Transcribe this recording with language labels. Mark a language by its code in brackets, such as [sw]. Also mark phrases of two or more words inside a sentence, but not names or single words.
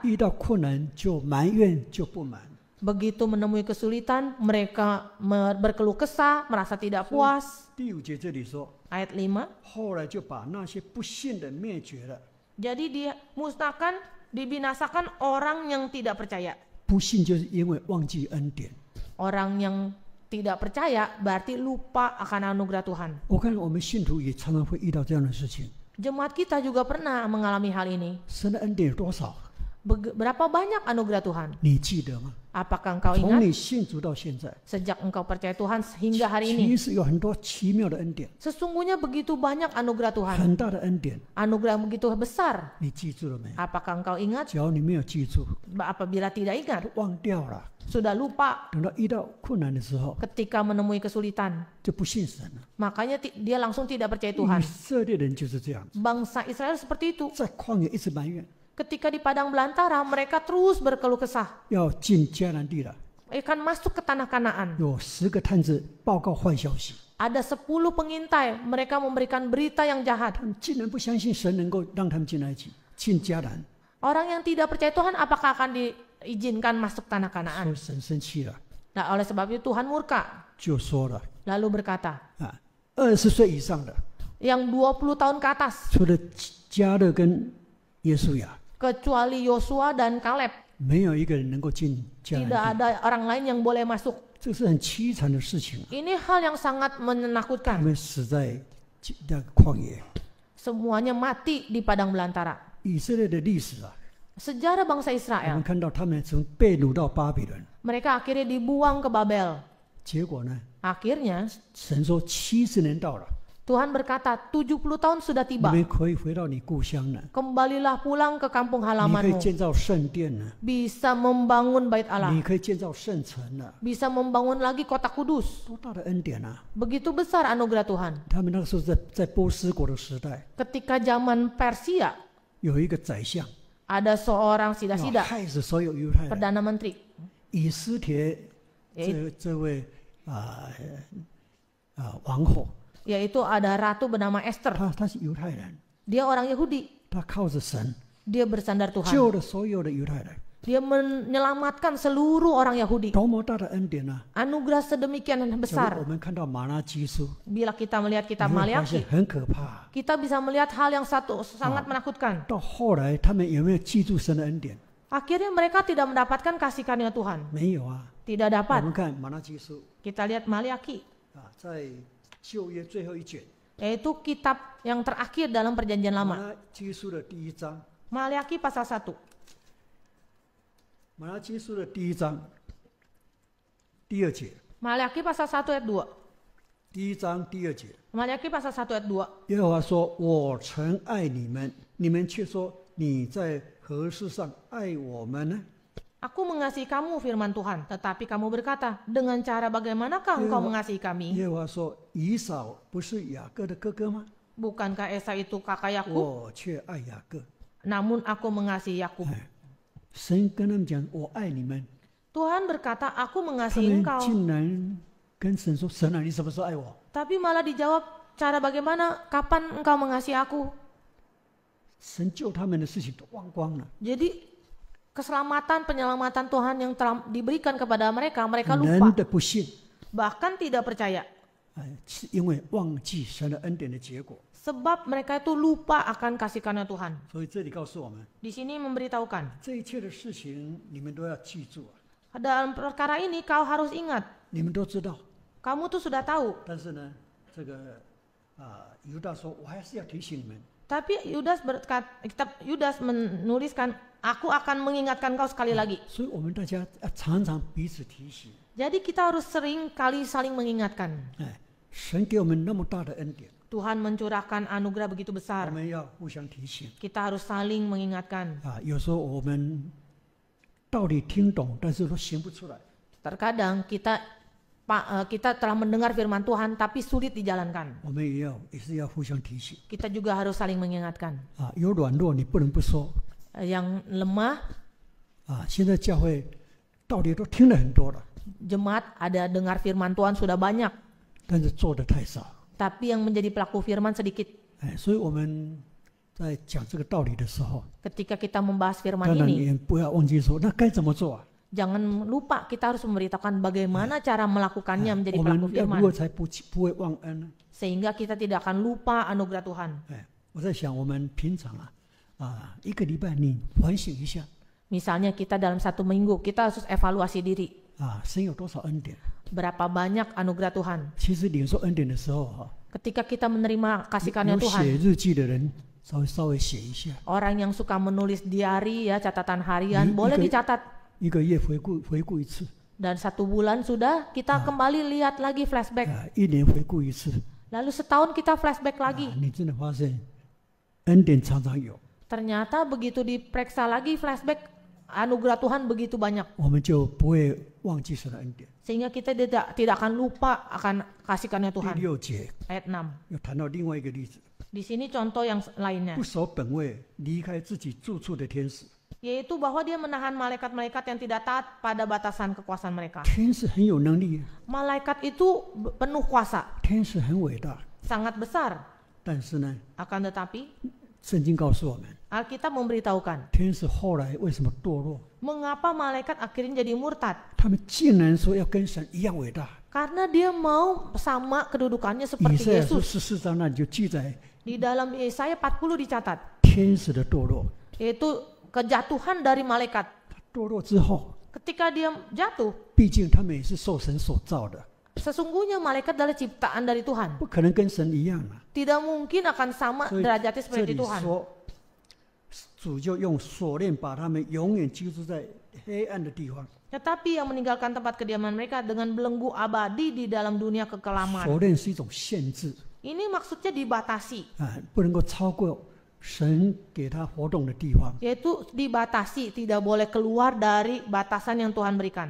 [zh] 遇到困难就埋怨就不满， [id] Begitu menemui kesulitan, mereka berkeluh kesah, merasa tidak puas. [zh] 第5节这里说， [id] Ayat 5. [zh] 后来就把那些不信的灭绝了。 [id] Jadi dimusnahkan, dibinasakan orang yang tidak percaya. [zh] 不信就是因为忘记恩典。 [id] Orang yang tidak percaya berarti lupa akan anugerah Tuhan. [zh] 我看我们信徒也常常会遇到这样的事情。 [id] Jemaat kita juga pernah mengalami hal ini. [zh] 神的恩典有多少？ [id] Berapa banyak anugerah Tuhan? [zh] 你记得吗？ [id] Apakah engkau [zh] 从 [id] ingat [zh] 你信主到现在， [id] sejak engkau percaya Tuhan hingga hari [zh] 其 [id] ini? [zh] 实有很多奇妙的恩典， [id] Sesungguhnya begitu banyak anugerah Tuhan. [zh] 很大的恩典， [id] Anugerah yang begitu besar. [zh] 你记住了没有？ [id] Apakah engkau ingat? [zh] 只要你没有记住， [id] Apabila tidak ingat, [zh] 忘掉了， [id] sudah lupa [zh] 等到遇到困难的时候， [id] ketika menemui kesulitan. [zh] 就不信神了。 [id] Makanya dia langsung tidak percaya [zh] 以 [id] Tuhan. [zh] 色列人就是这样， [id] Bangsa Israel seperti itu. [zh] 在旷野一直埋怨， [id] Ketika di padang belantara, mereka terus berkeluh kesah. [zh] 要进迦南地了， [id] Akan masuk ke tanah Kanaan. [zh] 有10个探子报告坏消息， [id] Ada 10 pengintai, mereka memberikan berita yang jahat. [zh] 他们竟然不相信神能够让他们进埃及，进迦南， [id] Orang yang tidak percaya Tuhan apakah akan diizinkan masuk tanah [zh] 所 [id] Kanaan? [zh] 以神生气了， [id] Nah, oleh sebab itu Tuhan murka. [zh] 就说了， [id] lalu berkata, [zh] 20 岁以上的， [id] yang 20 tahun ke atas, [zh] 除了迦勒跟耶稣亚， [id] kecuali Yosua dan Kaleb, [zh] 没有一个人能够进迦 [id] tidak [zh] 南地。 [id] ada orang lain yang boleh masuk. [zh] 这是很凄惨的事情啊！ [id] Ini hal yang sangat [zh] 他 [id] menakutkan. [zh] 们死在那个旷野。 [id] Semuanya mati di padang belantara. [zh] 以色列的历史啊， [id] Sejarah bangsa [zh] 我 [id] Israel, [zh] 们看到他们从被掳到巴比伦， [id] mereka akhirnya dibuang ke Babel. [zh] 结果呢， [id] Akhirnya [zh] 神说70年到了， [id] Tuhan berkata 70 tahun sudah [zh] 你 [id] tiba. [zh] 们可以回到你故乡了， [id] Kembalilah pulang ke kampung [zh] 你可以 [id] halamanmu. [zh] 建造圣殿了， [id] Bisa membangun bait Allah. [zh] 你可以建造圣城了， [id] Bisa membangun lagi kota kudus. [zh] 多大的恩典啊！ [id] Begitu besar anugerah Tuhan. [zh] 他们那个时候在波斯国的时代， [id] Ketika zaman Persia, [zh] 有一个宰相 [id] ada seorang [zh] 要 [id] sida-sida, [zh] 害死所有犹太人。 [id] Perdana Menteri. [zh] 以斯帖这位王后， [id] Yaitu ada ratu bernama Esther. [zh] 他是犹太人， [id] Dia orang Yahudi. [zh] 他靠着神 [id] Dia bersandar Tuhan. [zh] 救了所有的犹太人， [id] Dia menyelamatkan seluruh orang Yahudi. [zh] 多么大的恩典啊！ [id] Anugerah sedemikian [zh] 假如 [id] besar. [zh] 我们看到马拉基书， [id] Bila kita melihat [zh] 你 [id] kitab [zh] 会发现 [id] Maliaki, [zh] 很可怕。 [id] kita bisa melihat hal yang sangat menakutkan. [zh] 到后来，他们有没有记住神的恩典？ [id] Akhirnya mereka tidak mendapatkan kasih karunia Tuhan. [zh] 没有啊。 [id] Tidak [zh] 我 [id] dapat. [zh] 们看马拉基书 [id] Kita lihat Maliaki, [zh] 在旧约最后一卷， [id] yaitu kitab yang terakhir dalam perjanjian [zh] 马 [id] lama. [zh] 拉基书的第1章， [id] Maliaki pasal 1. [zh] 马拉基书的第1章第2节， [id] Maliaki pasal 1 ayat 2. [zh] 第1章第2节， [id] Maliaki pasal 1 ayat 2. [zh] 耶和华说：“我曾爱你们，你们却说你在何事上爱我们呢？” [id] Aku mengasihi kamu, firman Tuhan. Tetapi kamu berkata, dengan cara bagaimanakah engkau mengasihi kami? [zh] 耶和华说：“以扫不是雅各的哥哥吗？ [id] Bukankah Esau itu kakak Yakub? [zh] 我却爱雅各。 [id] Namun aku mengasihi Yakub. [zh] 神跟他们讲：“我爱你们。” [id] Tuhan berkata, aku [zh] 他 [id] mengasihi [zh] 们 [id] engkau. [zh] 竟然跟神说：“神啊，你什么时候爱我 [id] Tapi malah dijawab, cara bagaimana, kapan engkau mengasihi aku?？” [zh] 神救他们的事情都忘光了， [id] Jadi keselamatan, penyelamatan Tuhan yang telah diberikan kepada mereka, mereka [zh] 人 [id] lupa. [zh] 的不信， [id] Bahkan tidak percaya. [zh] 是因为忘记神的恩典的结果。 [id] Sebab mereka itu lupa akan kasih karunia Tuhan. [zh] 所以这里告诉我们， [id] Di sini memberitahukan, [zh] 这一切的事情你们都要记住啊， [id] dalam perkara ini kau harus ingat. [zh] 你们都知道。 [id] Kamu tuh sudah tahu. [zh] 但是呢，这个犹大说：“我还是要提醒你们， [id] Tapi Yudas menuliskan, aku akan mengingatkan kau sekali lagi. [zh] 所以我们大家要常常彼此提醒。 [id] Jadi kita harus sering kali saling mengingatkan. [zh] 神给我们那么大的恩典， [id] Tuhan mencurahkan anugerah begitu [zh] 我 [id] besar. [zh] 们要互相提醒 [id] Kita harus saling mengingatkan. [zh] 有时候我们道理听懂，但是都行不出来。 [id] Terkadang kita telah mendengar firman Tuhan tapi sulit dijalankan. [zh] 我们也是要互相提醒 [id] Kita juga harus saling mengingatkan. [zh] 有软弱你不能不说 [id] Yang lemah, [zh] 现在教会道理都听了很多了， [id] jemaat ada dengar firman Tuhan sudah banyak, [zh] 但是做的太少。 [id] tapi yang menjadi pelaku firman sedikit. [zh] 所以我们在讲这个道理的时候， [id] Ketika kita membahas firman [zh] 当然 [id] ini, [zh] 也不要忘记说，那该怎么做啊？ [id] jangan lupa kita harus memberitahukan bagaimana cara melakukannya menjadi [zh] 我 [id] pelaku [zh] 们要如 [id] firman. [zh] 何才不会忘恩呢？ [id] Sehingga kita tidak akan lupa anugerah Tuhan. [zh] 我在想，我们平常一个礼拜你反省一下 [id] Misalnya kita dalam 1 minggu, kita harus evaluasi diri. [zh] 神有多少恩典？ [id] Berapa banyak anugerah Tuhan. [zh] 其实领受恩典的时候 [id] Ketika kita menerima kasih karunia [zh] 有 [id] Tuhan, [zh] 写日记的人稍微写一下， [id] orang yang suka menulis diary ya, catatan harian, Ini- boleh ini- dicatat. [zh] 一个月回顾一次， [id] Dan 1 bulan sudah kita kembali lihat lagi flashback. [zh] 1 年回顾一次， [id] Lalu setahun kita flashback lagi. [zh] 你真的发现恩典常常有， [id] Ternyata begitu diperiksa lagi flashback, anugerah Tuhan begitu banyak. [zh] 我们就不会忘记神的恩典。 [id] Sehingga kita tidak akan lupa akan kasih karunia [zh] 第 [id] Tuhan. [zh] 6节 [id] Ayat 6. [zh] 又谈到另外一个例子， [id] Di sini contoh yang lainnya, [zh] 不守本位离开自己住处的天使。 [id] yaitu bahwa dia menahan malaikat-malaikat yang tidak taat pada batasan kekuasaan mereka. [zh] 天使很有能力， [id] Malaikat itu penuh kuasa, [zh] 天使很伟大， [id] sangat besar. [zh] 但是呢， [id] Akan tetapi, [zh] 圣经告诉我们， [id] Alkitab memberitahukan [zh] 天使后来为什么堕落？ [id] mengapa malaikat akhirnya jadi murtad. [zh] 他们竟然说要跟神一样伟大， [id] Karena dia mau sama kedudukannya [zh] 以 [id] seperti [zh] 赛亚书 [id] Yesus. [zh] 14章那里就记载 [id] Di dalam Yesaya 40 dicatat, [zh] 天使的堕落， [id] yaitu kejatuhan dari malaikat. [zh] 他堕落之后， [id] Ketika dia jatuh, [zh] 毕竟他们也是受神所造的， [id] sesungguhnya malaikat adalah ciptaan dari Tuhan. [zh] 不可能跟神一样啊。 [id] Tidak mungkin akan sama [zh] 所以 [id] derajatnya [zh] 这 [id] seperti [zh] 里 [id] Tuhan. [zh] 说，主就用锁链把他们永远居住在黑暗的地方。 [id] Tetapi yang meninggalkan tempat kediaman mereka dengan belenggu abadi di dalam dunia kekelaman. [zh] 锁链是一种限制 [id] Ini maksudnya dibatasi, [zh] 啊，不能够超过神给他活动的地方。 [id] yaitu dibatasi, tidak boleh keluar dari batasan yang Tuhan berikan.